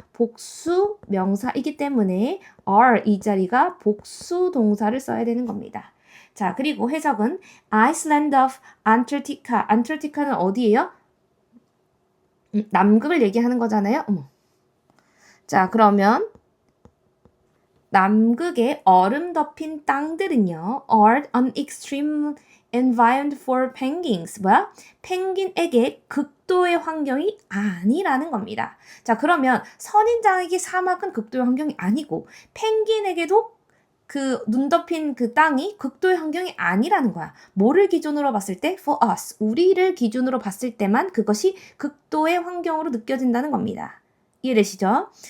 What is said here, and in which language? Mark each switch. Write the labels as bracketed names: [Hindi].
[Korean] 복수 명사이기 때문에 are 이 자리가 복수 동사를 써야 되는 겁니다. 자, 그리고 해석은 [English] Iceland of Antarctica. [Korean] 안타르티카는 어디예요? 남극을 얘기하는 거잖아요. 자, 그러면 남극의 얼음 덮인 땅들은요. [English] are an extreme environment for penguins. [Korean] 뭐야? 펭귄에게 극도의 환경이 아니라는 겁니다. 자, 그러면 선인장에게 사막은 극도의 환경이 아니고 펭귄에게도 그 눈 덮인 그 땅이 극도의 환경이 아니라는 거야. 뭐를 기준으로 봤을 때? [English] For us. [Korean] 우리를 기준으로 봤을 때만 그것이 극도의 환경으로 느껴진다는 겁니다. 이해되시죠?